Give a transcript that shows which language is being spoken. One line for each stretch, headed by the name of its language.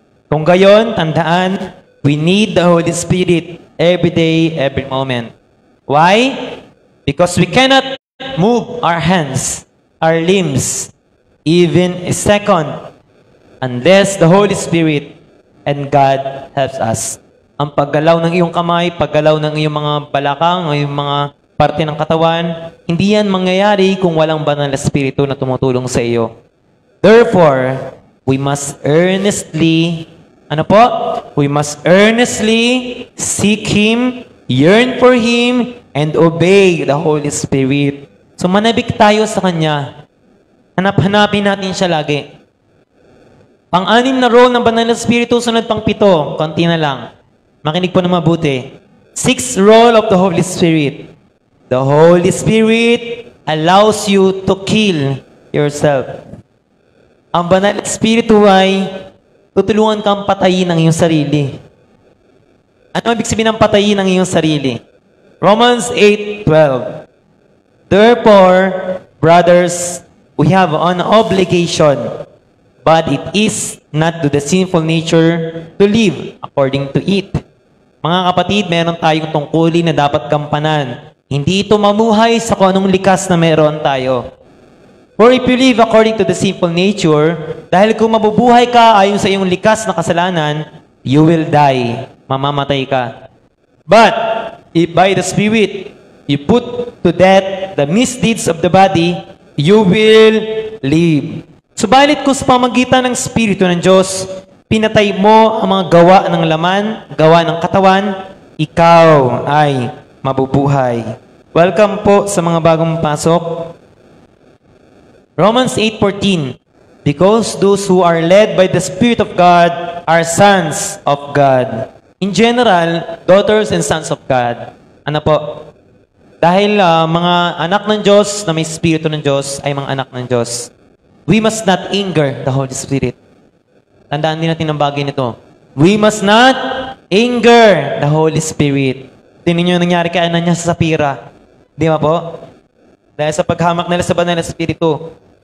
Filipino: Kung gayon, tandaan,
English: we need the Holy Spirit every day, every moment. Why? Because we cannot move our hands, our limbs, even a second, unless the Holy Spirit and God helps us.
Filipino: Ang paggalaw ng iyong kamay, paggalaw ng iyong mga balakang, iyong mga parte ng katawan, hindi yan mangyayari kung walang Banal na Espiritu na tumutulong sa iyo.
English: Therefore, we must earnestly, we must earnestly seek Him, yearn for Him, and obey the Holy Spirit.
Filipino: So manabik tayo sa Kanya. Hanap-hanapin natin siya lagi. Pang-anim na role ng Banal na Espiritu, sunod pang 7, konti na lang. Makinig po na mabuti.
English: 6th role of the Holy Spirit. The Holy Spirit allows you to kill yourself.
Filipino: Ang Banal na Espiritu ay tutulungan kang patayin ang iyong sarili. Ano ibig sabihin ng patayin ang iyong sarili?
English: Romans 8:12. Therefore, brothers, we have an obligation, but it is not to the sinful nature to live according to it.
Filipino: Mga kapatid, meron tayong tungkulin na dapat gampanan. Hindi ito mamuhay sa kung anong likas na meron tayo.
English: For if you live according to the sinful nature,
Filipino: dahil kung mabubuhay ka ayon sa iyong likas na kasalanan,
English: you will die.
Filipino: Mamamatay ka.
English: But, if by the Spirit, you put to death the misdeeds of the body, you will live.
Filipino: Subalit kung sa pamagitan ng Espiritu ng Diyos, pinatay mo ang mga gawa ng laman, gawa ng katawan, ikaw ay mabubuhay. Welcome po sa mga bagong pasok.
English: Romans 8:14. Because those who are led by the Spirit of God are sons of God. In general, daughters and sons of God.
Filipino: Ano po? Dahil mga anak ng Diyos na may Espiritu ng Diyos ay mga anak ng Diyos.
English: We must not anger the Holy Spirit.
Filipino: Tandaan din natin ang bagay nito.
English: We must not anger the Holy Spirit.
Filipino: Tingnan nyo yung nangyari kay Ananias sa Sapphira. Di ba po? Dahil sa paghamak nila sa Banal na Espiritu.